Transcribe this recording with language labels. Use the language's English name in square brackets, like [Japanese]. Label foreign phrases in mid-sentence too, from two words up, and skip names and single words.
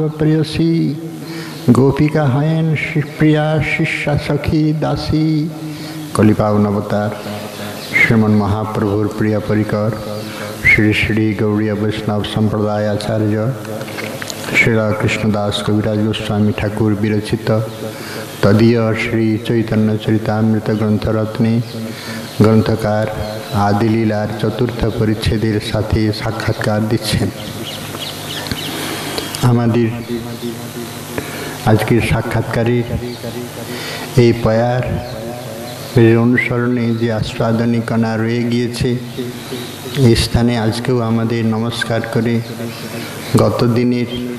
[Bangla] প্রেয়সী গোপিকা হয়ন প্রিয়া শিষ্য সখী দাসী কলিপাবন অবতার শ্রীমন মহাপ্রভুর প্রিয় পরিকর শ্রী শ্রী গৌড়ীয় বৈষ্ণব সম্প্রদায় আচার্য শ্রী কৃষ্ণদাস কবিরাজ গোস্বামী ঠাকুর বিরচিত তদীয় শ্রী চৈতন্য চরিতামৃত গ্রন্থরত্নে গ্রন্থকার আদিলীলার চতুর্থ পরিচ্ছেদের সাথে সাক্ষাৎকার দিচ্ছেন। আমাদের আজকের সাক্ষাৎকারে এই পয়ার অনুসরণে যে আস্বাদনী কণা রয়ে গিয়েছে, এই স্থানে আজকেও আমাদের নমস্কার করে গত দিনের